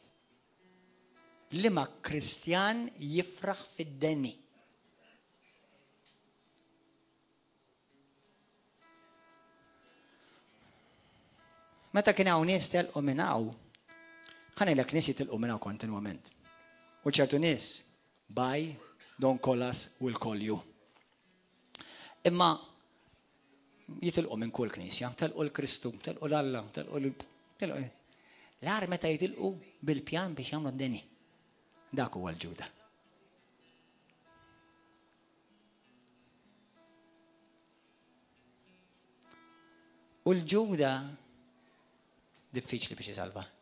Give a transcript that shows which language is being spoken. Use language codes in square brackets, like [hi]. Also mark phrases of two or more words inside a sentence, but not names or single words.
[mt] Liema Kristjan jifraħ fid-deni. Meta kien hawn nies telqu minn hawn, ħanejlek nies jitilqu minn hawn kontinwament. U ċertu nies, [en] bye, don't call us, we'll call you. [mt] Imma jitilqu minn kull knisja, telqu l-Kristu, telqu l-Alla, telqu l-ar meta jitilqu bil-pjan biex jagħmlu d-deni. Dak huwa l-Ġuda. U l-Ġuda diffiċli biex jisalva.